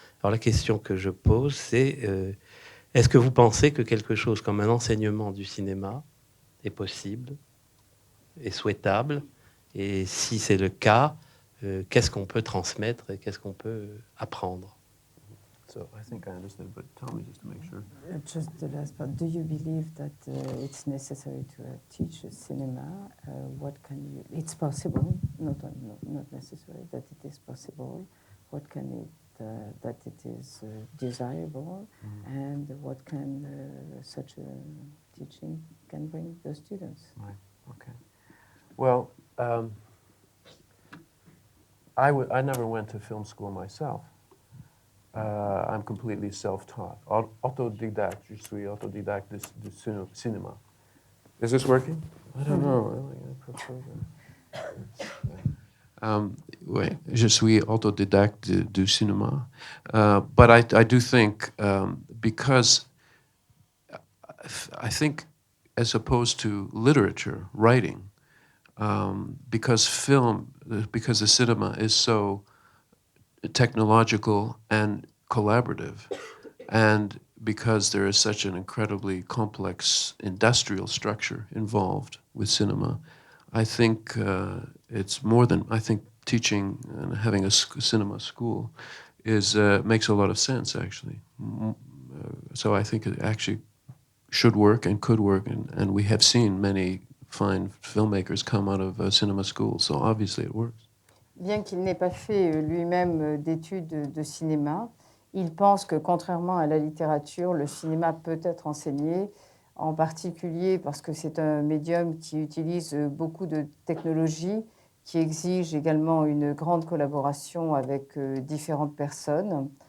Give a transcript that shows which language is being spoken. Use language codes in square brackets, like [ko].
[fr] Alors la question que je pose, c'est est-ce que vous pensez que quelque chose comme un enseignement du cinéma est possible, est souhaitable, et si c'est le cas, qu'est-ce qu'on peut transmettre et qu'est-ce qu'on peut apprendre? [en] So I think I understood, but tell me just to make sure. Just the last part. Do you believe that it's necessary to teach cinema? What can you? It's possible, not necessary that it is possible. What can it? That it is desirable, and what can such a teaching can bring the students? Right. Okay. Well, I never went to film school myself. I'm completely self-taught, autodidacte. [fr] Je suis autodidacte du cinéma. [en] Is this working? I don't know. I prefer that. [fr] Oui, je suis autodidacte du cinéma. [en] But I do think because I think, as opposed to literature, writing, because the cinema is so technological and collaborative, and because there is such an incredibly complex industrial structure involved with cinema, I think it's more than, I think teaching and having a cinema school makes a lot of sense, actually. So I think it actually should work and could work, and we have seen many fine filmmakers come out of cinema school, so obviously it works. [fr] Bien qu'il n'ait pas fait lui-même d'études de cinéma, il pense que contrairement à la littérature, le cinéma peut être enseigné, en particulier parce que c'est un médium qui utilise beaucoup de technologies, qui exige également une grande collaboration avec différentes personnes.